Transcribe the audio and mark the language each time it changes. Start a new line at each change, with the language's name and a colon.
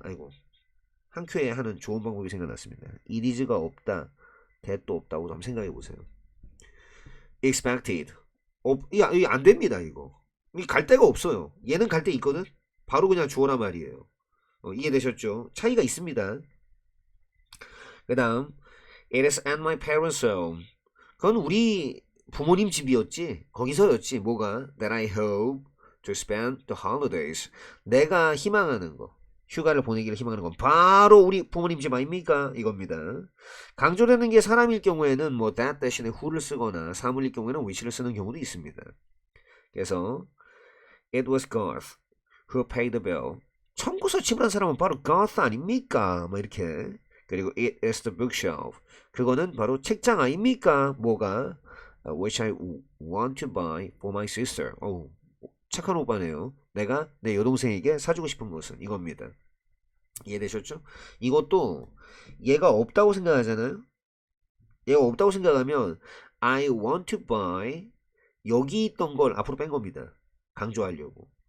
Korean: 아이고 한 큐에 하는 좋은 방법이 생각났습니다. it is가 없다. that도 없다고 한번 생각해보세요. expected 이게 안 됩니다. 이거 갈 데가 없어요. 얘는 갈 데 있거든. 바로 그냥 주어란 말이에요. 이해되셨죠? 차이가 있습니다. 그 다음
English: it is at my parents' home.
Korean: 그건 우리 부모님 집이었지. 거기서였지. 뭐가
English: that I hope to spend the holidays.
Korean: 내가 희망하는 거 휴가를 보내기를 희망하는 건 바로 우리 부모님 집 아닙니까? 이겁니다. 강조되는 게 사람일 경우에는 뭐 that 대신에 who를 쓰거나 사물일 경우에는 which를 쓰는 경우도 있습니다. 그래서
English: it was Garth who paid the bill.
Korean: 청구서 지불한 사람은 바로 Garth 아닙니까? 뭐 이렇게. 그리고
English: it is the bookshelf.
Korean: 그거는 바로 책장 아닙니까? 뭐가?
English: which I want to buy for my sister.
Korean: 착한 오빠네요. 내가 내 여동생에게 사주고 싶은 것은 이겁니다. 이해되셨죠? 이것도 얘가 없다고 생각하잖아요. 얘가 없다고 생각하면
English: I want to buy
Korean: 여기 있던 걸 앞으로 뺀 겁니다. 강조하려고.